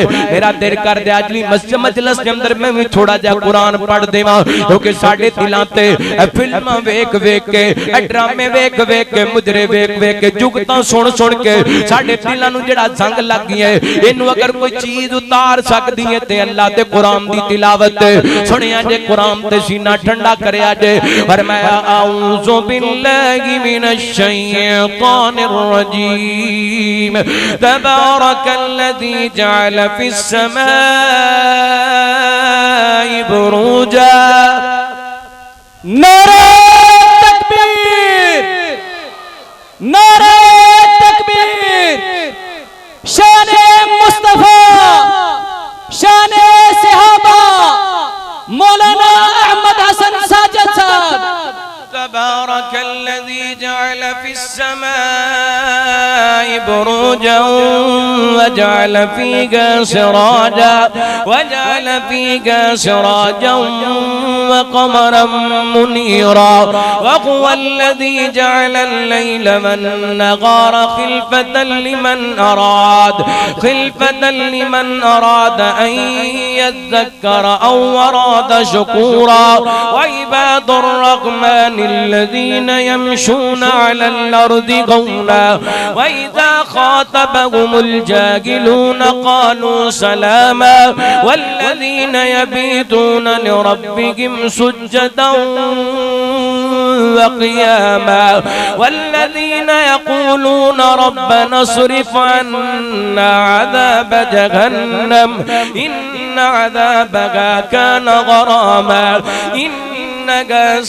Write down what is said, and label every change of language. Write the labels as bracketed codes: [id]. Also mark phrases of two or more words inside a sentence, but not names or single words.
[pa] میرا دل کر دے ازلی مجلس کے اندر میں بھی تھوڑا جا قرآن پڑھ دیواں، کیونکہ ساڈے دلاں تے فلماں ویکھ ویکھ کے، ڈرامے ویکھ ویکھ کے، مجرے ویکھ ویکھ کے، جگتاں سن سن کے ساڈے دلاں نوں جیہڑا زنگ لگ گیا ہے، اینوں اگر کوئی چیز اتار سکتی ہے تے اللہ تے قرآن دی تلاوت سنیا جے، قرآن تے سینہ ٹھنڈا کریا جے. [ar] فرمایا أعوذ بالله من الشيطان الرجيم، تبارك الذي جعل في السماء بروجا. [ur] نعرہ تکبیر، نعرہ تکبیر. شان مصطفیٰ شان صحابہ مولانا احمد حسن ساجد صاحب. [ar] تبارك الذي جعل في السماء بروجا وجعل فيها سراجا وجعل فيها سراجا وقمرا منيرا وهو الذي جعل الليل والنهار خلفة لمن أراد أن يذكر أو أراد شكورا. وعباد الرحمن الذين يمشون على الأرض هونا وإذا خاطبهم الجاهلون قالوا سلاما والذين يبيتون لربهم سجدا وقياما والذين يقولون ربنا اصرف عنا عذاب جهنم إن عذابها كان غراما إنها